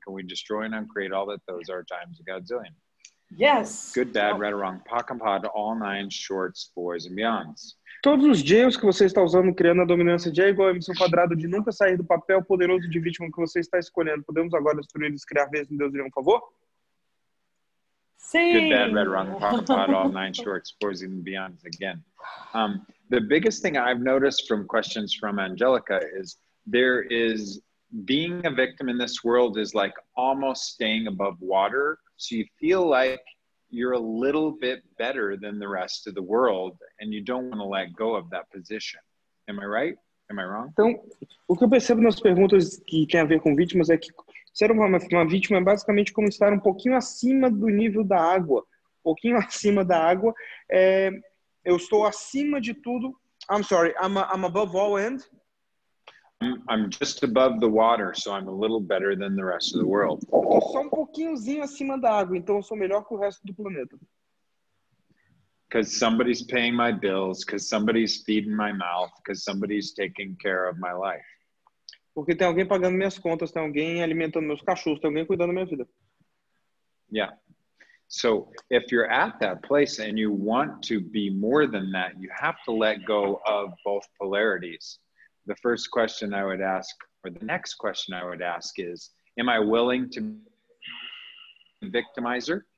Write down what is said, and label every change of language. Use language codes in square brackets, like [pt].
[en] Can we destroy and uncreate all that those are times a godzillion? Yes. Good, bad, right or wrong, POC and POD, all 9 shorts, boys and beyonds. [pt] Todos os jails que você está usando criando a dominância de E igual a MC ao quadrado de nunca sair do papel poderoso de vítima que você está escolhendo. Podemos agora destruir e criar vezes em Deus irá um favor? [en] Good, bad, right, wrong, pot, all 9 shorts, boys and beyonds again. The biggest thing I've noticed from questions from Angelica is being a victim in this world is like almost staying above water. So you feel like you're a little bit better than the rest of the world and you don't want to let go of that position. Am I right? Am I wrong? [pt] Então, o que eu percebo nas perguntas que tem a ver com vítimas é que ser uma vítima é basicamente como estar um pouquinho acima do nível da água. Um pouquinho acima da água. Eu estou acima de tudo. [en] I'm sorry, I'm above all and? I'm just above the water, so I'm a little better than the rest of the world. [pt] Eu estou só um pouquinhozinho acima da água, então eu sou melhor que o resto do planeta. [en] Because somebody's paying my bills, because somebody's feeding my mouth, because somebody's taking care of my life. [pt] Porque tem alguém pagando minhas contas, tem alguém alimentando meus cachorros, tem alguém cuidando da minha vida. [en] Yeah. So if you're at that place and you want to be more than that, you have to let go of both polarities. The first question I would ask, or the next question I would ask is, am I willing to be a victimizer?